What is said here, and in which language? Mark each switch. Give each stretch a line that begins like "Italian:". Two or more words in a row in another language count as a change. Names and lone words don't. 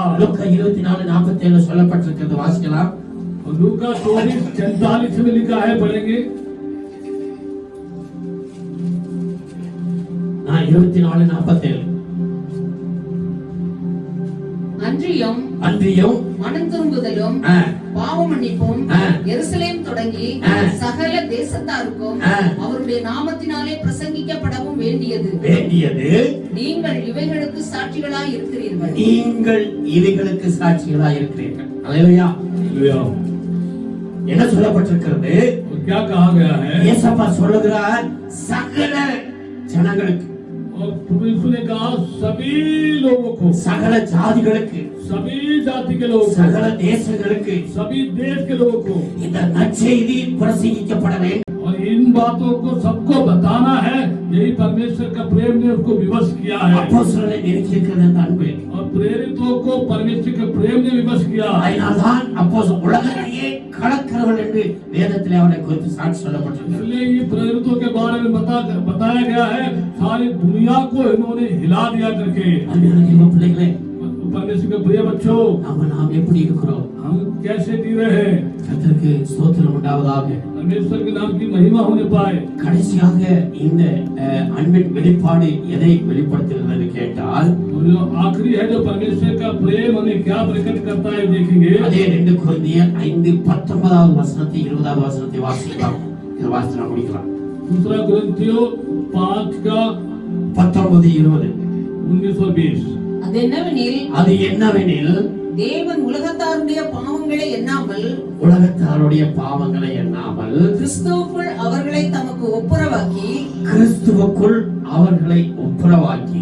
Tamil: லூக்கா 24:47 சொல்லப்பட்டிருக்கிறது, வாசிக்கலாம்.
Hindi: और लूका 24:44 में लिखा है, पढ़ेंगे।
Tamil: நான் 24:47 அன்றியும் மனம் திரும்புதலும் ஆ. பாவ மன்னிப்பும் ஆ. எருசலேம் தொடங்கி ஆ. சகல தேசத்தாருக்கும் ஆ. அவருடைய நாமத்தினாலே பிரசங்கிக்கப்படவும் வேண்டியது. நீங்கள் இவைகளுக்கு சாட்சிகளாய் இருக்கிறீர்கள். நீங்கள் இவைகளுக்கு சாட்சிகளாய் இருக்கிறீர்கள். அல்லேலூயா. என்ன சொல்லப்பட்டிருக்கிறது?
Hindi: और क्या कहा गया है?
Tamil: இயேசப்பா சொல்லுகிறார், சகல ஜனங்களுக்கு,
Hindi: और प्रभु यीशु ने कहा सभी लोगों को,
Tamil: சகல ஜாதிகளுக்கு,
Hindi: सभी जाति के लोगों को,
Tamil: சகல தேசங்களுக்கு
Hindi: सभी देश के लोगों को,
Tamil: இந்த நற்செய்தி பிரசங்கிக்கப்பட வேண்டும்.
Hindi: और इन बातों को सबको बताना है। यही परमेश्वर का प्रेम ने उसको विवश किया है,
Tamil: அப்போஸ்தலரை நெருக்கியிருக்கிறது அந்த அன்பு.
Hindi: और प्रेरितों को परमेश्वर के प्रेम ने विवश किया।
Tamil: அதனால்தான் அப்போஸ்தலர் உலகத்தையே கலக்கிறவர்கள் என்று வேதத்திலே அவரை குறித்து சாட்சி சொல்லப்பட்டிருக்கிறது.
Hindi: इसलिए ये प्रेरितों के बारे में बताया गया है, सारी दुनिया को इन्होंने हिला दिया करके।
Tamil: அன்பான தேவ பிள்ளைகளே,
Hindi: परमेश्वर के प्रिय बच्चों,
Tamil: நாம் எப்படி இருக்கிறோம்?
Hindi: हम कैसे जी रहे हैं?
Tamil: கர்த்தருக்கு ஸ்தோத்திரம் உண்டாவதாக.
Hindi: परमेश्वर के नाम की महिमा होने पाए।
Tamil: கடைசியாக இந்த அன்பின் வெளிப்பாடு எதை வெளிப்படுத்துகிறது கேட்டால்,
Hindi: और जो आखिरी है, जो परमेश्वर का प्रेम हमें क्या प्रकट करता है देखेंगे।
Tamil: அதே 2 கொரிந்தியர் 5:19 வசனத்தை 20 வசனத்தை வாசிக்கலாம். இதை வாசித்து நாம் முடிக்கலாம்.
Hindi: दूसरा कुरिन्थियों 5 का 19-20. 19-20
Tamil: அது என்னவெனில், தேவன் உலகத்தாருடைய பாவங்களை எண்ணாமல், உலகத்தாருடைய பாவங்களை எண்ணாமல், கிறிஸ்துவுக்குள் அவர்களை தமக்கு ஒப்புரவாக்கி, கிறிஸ்துவுக்குள் அவர்களை ஒப்புரவாக்கி,